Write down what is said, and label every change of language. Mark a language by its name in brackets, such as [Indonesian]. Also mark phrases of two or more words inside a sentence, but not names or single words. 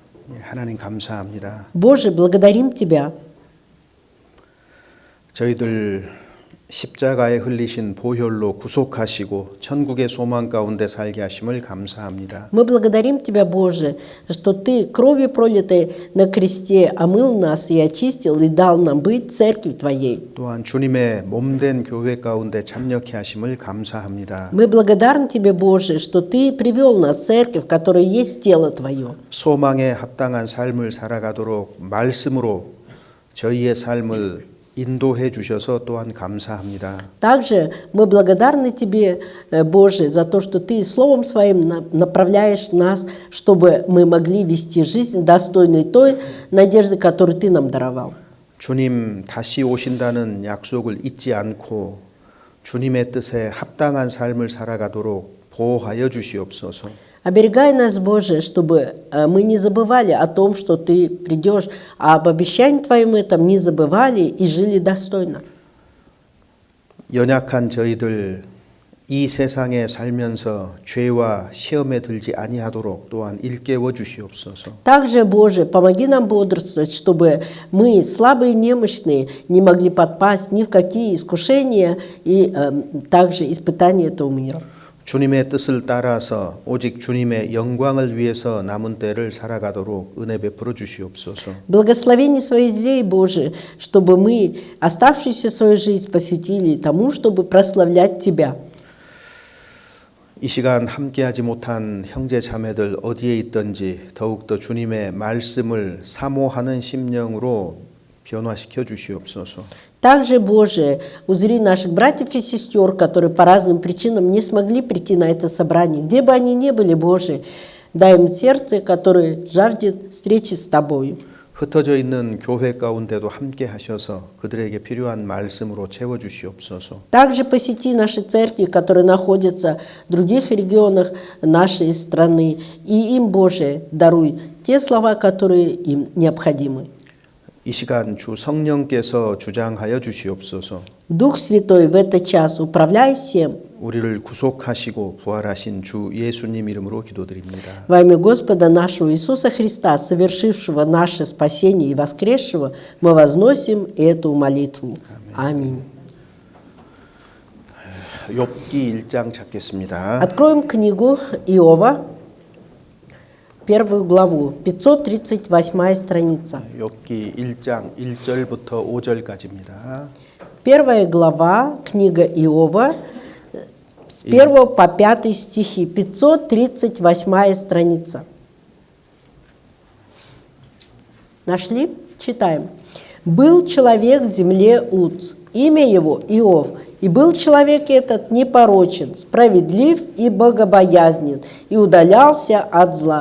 [Korean] 하나님 감사합니다. [Russian] Боже, благодарим Тебя. [Korean] 저희들 십자가에 흘리신 보혈로 구속하시고 천국의 소망 가운데 살게 하심을 감사합니다. [Russian] Мы благодарим Тебя, Боже, что Ты кровью пролитой на кресте омыл нас и очистил и дал нам быть церковью Твоей. [Korean] 또한 주님의 몸된 교회 가운데 참여케 하심을 감사합니다. [Russian] Мы благодарны Тебе, Боже, что Ты привел нас в церковь, которая есть тело Твое. [Korean] 소망에 합당한 삶을 살아가도록 말씀으로 저희의 삶을 인도해 주셔서 또한 감사합니다. [Russian] Также мы благодарны Тебе, Боже, за то, что Ты Словом Своим направляешь нас, чтобы мы могли вести жизнь достойной той надежды, которую Ты нам даровал. [Korean] 주님 다시 오신다는 약속을 잊지 않고 주님의 뜻에 합당한 삶을 살아가도록 보호하여 주시옵소서. [Russian] Оберегай нас, Боже, чтобы мы не забывали о том, что Ты придешь, а об обещании Твоем этом не забывали и жили достойно. [Korean] 연약한 저희들 이 세상에 살면서 죄와 시험에 들지 아니하도록 또한 일깨워 주시옵소서. [Russian] Также, Боже, помоги нам бодрствовать, чтобы мы, слабые и немощные, не могли подпасть ни в какие искушения и также испытания этого мира. [Korean] 주님의 뜻을 따라서 오직 주님의 영광을 위해서 남은 때를 살아가도록 은혜 베풀어 주시옵소서. [Russian] Благословение своих злей, Боже, чтобы мы оставшуюся свою жизнь посвятили тому, чтобы прославлять Тебя. [Korean] 이 시간 함께하지 못한 형제 자매들 어디에 있든지 더욱더 주님의 말씀을 사모하는 심령으로 변화시켜 주시옵소서. [Russian] Также, Боже, узри наших братьев и сестер, которые по разным причинам не смогли прийти на это собрание. Где бы они ни были, Боже, дай им сердце, которое жаждет встречи с Тобою. [Korean] 흩어져 있는 교회 가운데도 함께 하셔서 그들에게 필요한 말씀으로 채워 주시옵소서. [Russian] Также посети наши церкви, которые находятся в других регионах нашей страны, и им, Боже, даруй те слова, которые им необходимы. [Korean] 이 시간 주 성령께서 주장하여 주시옵소서. [Russian] Дух Святой в этот час управляй всем. [Korean] 우리를 구속하시고 부활하신 주 예수님 이름으로 기도드립니다. [Russian] Во имя Господа нашего Иисуса Христа, совершившего наше спасение и воскресшего, мы возносим эту молитву. Аминь. [Korean] 욥기 1장 찾겠습니다. [Russian] Откроем книгу Иова, первую главу, 538 страница. [Korean] 욥기 1장 1절부터 5절까지입니다. [Russian] Первая глава, книга Иова, с 1 по 5 стихи, 538 страница. Нашли? Читаем. «Был человек в земле Уц, имя его Иов, и был человек этот непорочен, справедлив и богобоязнен, и удалялся от зла.